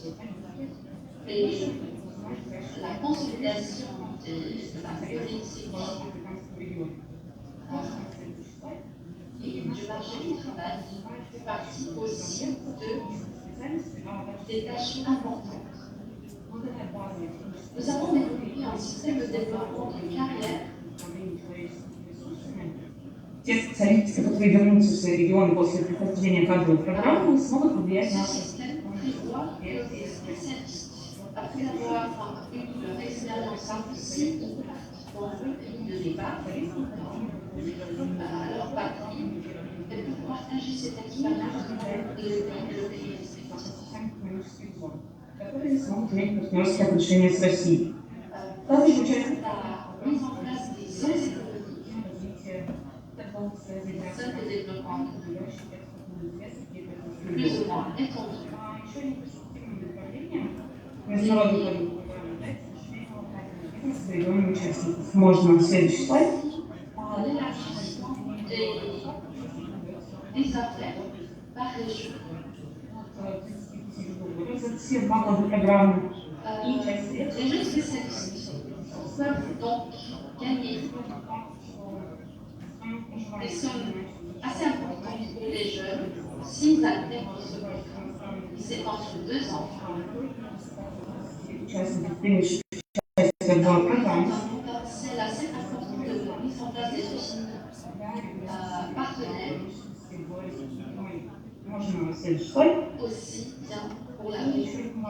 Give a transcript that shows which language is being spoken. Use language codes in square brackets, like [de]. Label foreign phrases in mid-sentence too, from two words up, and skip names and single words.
[fr] Et la consolidation de la politique et du marché du travail fait partie aussi des tâches importantes. Nous avons développé un système de développement de carrière. [ru] Те специалисты, которые вернутся в свои регионы после прохождения кадровой программы, смогут повлиять на... [fr] Ce système prévoit que des spécialistes, après avoir eu leur expérience ici, dans le pays de départ, à leur patrie, et pour partager cette expérience avec le pays respectif. [ru] Которые смогут иметь партнерские отношения с Россией. Также участие [fr] La mise en place des zones économiques, zones de développement plus ou moins étendues. [ru] международных региональных участников. Можно следующий слайд. [fr] L'élargissement des affaires par région. [ru] Все два года программы. [fr] Les jeunes spécialistes peuvent donc gagner des sommes assez importantes pour les jeunes s'ils intègrent ce programme. C'est entre 2 ans. C'est assez important de mise en place des usines partenaires, aussi bien pour la région.